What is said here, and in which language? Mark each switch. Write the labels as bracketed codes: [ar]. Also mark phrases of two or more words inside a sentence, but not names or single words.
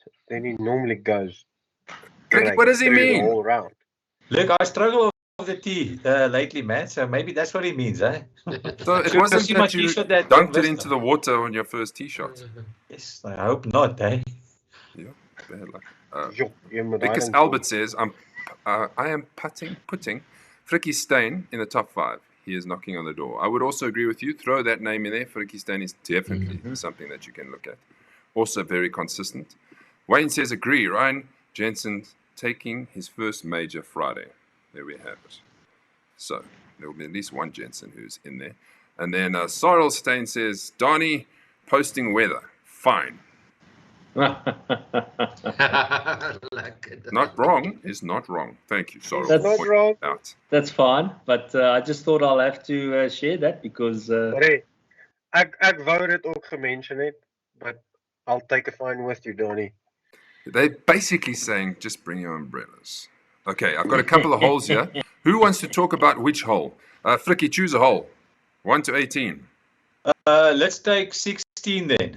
[en] Then he normally goes. Fricky, what does he through the mean? whole round. Look, I struggle off the tee lately, man. So maybe that's what he means, eh? So it Should wasn't see my that you t-shirt that dunked it Western. into the water on your first tee shot. Yes, I hope not, eh? Yeah, bad luck. [af] Jo, jy moet [en] Because [af] daarin [en] Albert says, I am putting Frikkie Steyn in the top 5. He is knocking on the door. I would also agree with you. Throw that name in there. Frikkie Steyn is definitely something that you can look at. Also very consistent. Wayne says, agree. Ryan Jensen taking his first major Friday. There we have it. So there will be at least one Jensen who's in there. And then Cyril Steyn says, Donnie, posting weather. Fine. Not wrong is not wrong. Thank you, Cyril. That's for not pointing wrong. it out. That's fine, but I just thought I'll have to share that because [af] Hey, ek wou dit ook gemention het, [en] but I'll take a fine with you, Donnie. They're basically saying, just bring your umbrellas. Okay, I've got a couple of holes here. Who wants to talk about which hole? Frikkie, choose a hole. 1 to 18. Let's take 16 then.